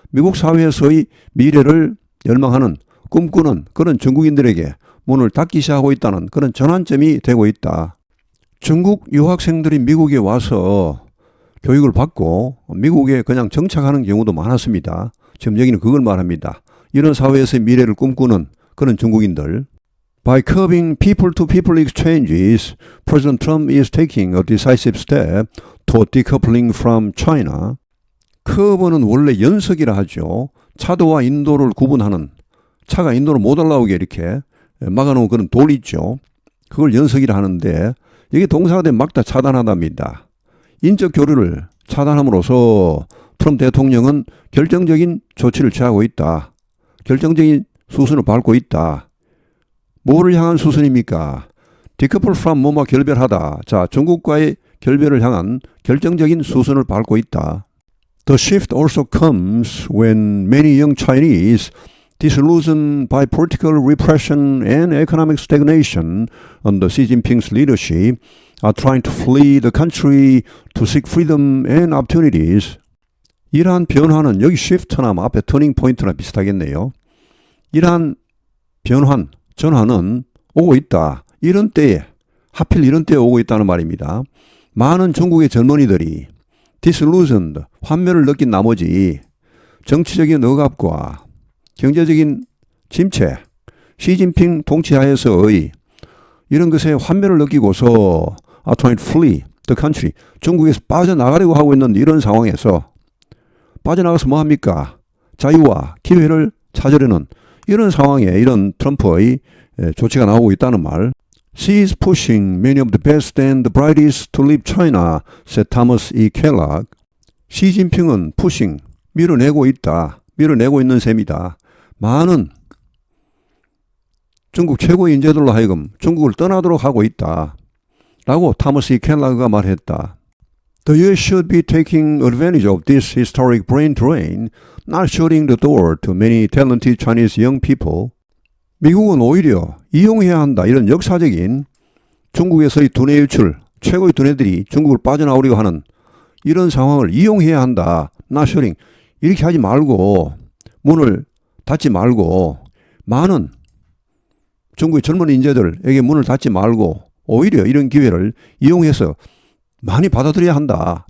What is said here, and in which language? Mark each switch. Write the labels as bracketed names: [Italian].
[Korean] 미국 사회에서의 미래를 열망하는, 꿈꾸는 그런 중국인들에게 문을 닫기 시작하고 있다는 그런 전환점이 되고 있다. 중국 유학생들이 미국에 와서 교육을 받고 미국에 그냥 정착하는 경우도 많았습니다. 지금 여기는 그걸 말합니다. 이런 사회에서의 미래를 꿈꾸는 그런 중국인들. [English] By curbing people-to-people exchanges, President Trump is taking a decisive step toward decoupling from China. [Korean] 커브는 원래 연석이라 하죠. 차도와 인도를 구분하는, 차가 인도로 못 올라오게 이렇게 막아놓은 그런 돌이 있죠. 그걸 연석이라 하는데 이게 동사가 되면 막다 차단하답니다. 인적 교류를 차단함으로써 트럼프 대통령은 결정적인 조치를 취하고 있다. 결정적인 수순을 밟고 있다. 뭐를 향한 수순입니까? [English] decouple from [Korean] 뭐뭐 결별하다. 자, 중국과의 결별을 향한 결정적인 수순을 밟고 있다. [English] The shift also comes when many young Chinese, disillusioned by political repression and economic stagnation under Xi Jinping's leadership, are trying to flee the country to seek freedom and opportunities. [Korean] 이러한 변화는 여기 shift나 앞에 터닝 포인트나 비슷하겠네요. 이러한 전환은 오고 있다. 이런 때에, 하필 이런 때에 오고 있다는 말입니다. 많은 중국의 젊은이들이 disillusioned, 환멸을 느낀 나머지 정치적인 억압과 경제적인 침체, 시진핑 통치하에서의 이런 것에 환멸을 느끼고서 [English] are trying to flee the country, [Korean] 중국에서 빠져나가려고 하고 있는 이런 상황에서 빠져나가서 뭐합니까? 자유와 기회를 찾으려는 이런 상황에 이런 트럼프의 조치가 나오고 있다는 말. [English] She is pushing many of the best and the brightest to leave China, said Thomas E. Kellogg. [Korean] 시진핑은 pushing, 밀어내고 있는 셈이다. 많은 중국 최고의 인재들로 하여금 중국을 떠나도록 하고 있다. 라고 타머스 E. 켈러그가 말했다. [English] The US should be taking advantage of this historic brain drain, not shutting the door to many talented Chinese young people. [Korean] 미국은 오히려 이용해야 한다. 이런 역사적인 중국에서의 두뇌 유출, 최고의 두뇌들이 중국을 빠져나오려고 하는 이런 상황을 이용해야 한다. [English] not shutting. [Korean] 이렇게 하지 말고 문을 닫지 말고 많은 중국의 젊은 인재들에게 문을 닫지 말고 오히려 이런 기회를 이용해서 많이 받아들여야 한다.